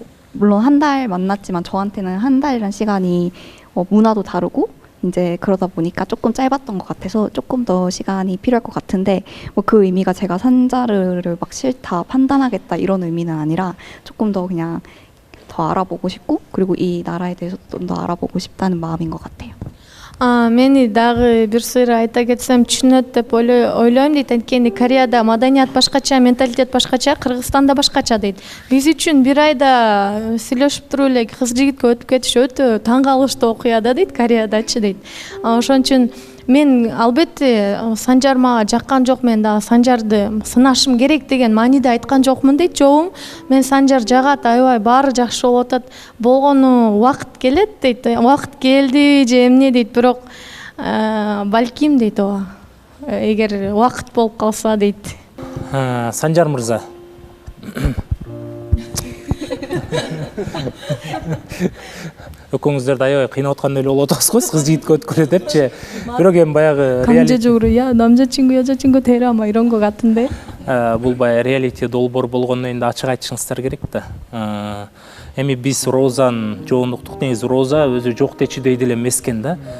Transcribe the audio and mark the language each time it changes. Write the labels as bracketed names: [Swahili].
[Korean] 물론 한 달 만났지만 저한테는 한 달이란 시간이 문화도 다르고 이제 그러다 보니까 조금 짧았던 것 같아서 조금 더 시간이 필요할 것 같은데 그 의미가 제가 산자르를 막 싫다 판단하겠다 이런 의미는 아니라 조금 더 그냥 더 알아보고 싶고 그리고 이 나라에 대해서 좀 더 알아보고 싶다는 마음인 것 같아요. [Kyrgyz] Мени дагы бир сыр айта кетсем түшүнөт деп ойлойм дейт. Анткени Кореяда маданият башкача, менталитет башкача, Кыргызстанда башкача дейт. Биз үчүн бир айда сүйлөшүп туруп эле кыз жигитке өтүп кетиш өтө таң калыштуу окуя да дейт Кореядачы дейт. Ошон үчүн мен албетте Санжар мага жаккан жок, мен дагы Санжарды сынашым керек деген мааниде айткан жокмун дейт жообум. Мен Санжар жагат, аябай баары жакшы болуп атат. Болгону убакыт келет дейт. Убакыт келди же эмне дейт, бирок балким дейт ооба. Эгер убакыт болуп калса дейт. Санжар мырза. Экөөңүздөрдү аябай кыйнап аткандай эле болуп атасыз го, кыз жигитке өткөрө депчи. Бирок эми баягы [Korean] Камчежуру я 남자친구 여자친구 데려와 이런 거 같은데. [Kyrgyz] Бул баягы реалити долбоор болгондон кийин ачык айтышыңыздар керек да. Эми биз Розаны жоондуктук негизи Роза өзү жок дечидей деле эмес экен да.